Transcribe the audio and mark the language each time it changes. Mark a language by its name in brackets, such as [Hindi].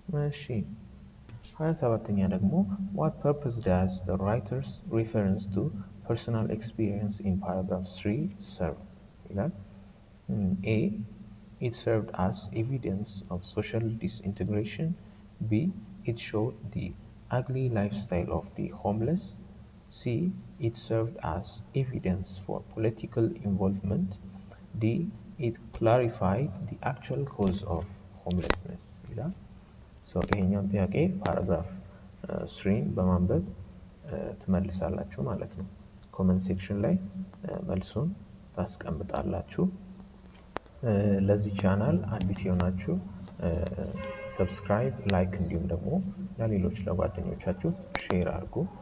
[Amharic] እሺ 27ኛ ደግሞ [English] what purpose does the writer's reference to personal experience in paragraph 3 serve [Amharic] ይላል። [English] A it served as evidence of social disintegration. B it showed the ugly lifestyle of the homeless. C it served as evidence for political involvement. D it clarified the actual cause of homelessness [Amharic] ይላል። ይሄኛውን ጥያቄ ፓራግራፍ 3 በማንበብ ትመልሳላችሁ ማለት ነው። ኮመንት ሴክሽን ላይ መልሱን ታስቀምጣላችሁ። ለዚህ ቻናል አዲስ የሆናችሁ ሰብስክራይብ፣ ላይክ እንዲሁም ደግሞ ለሌሎች ለጓደኞቻችሁ ሼር አድርጉ።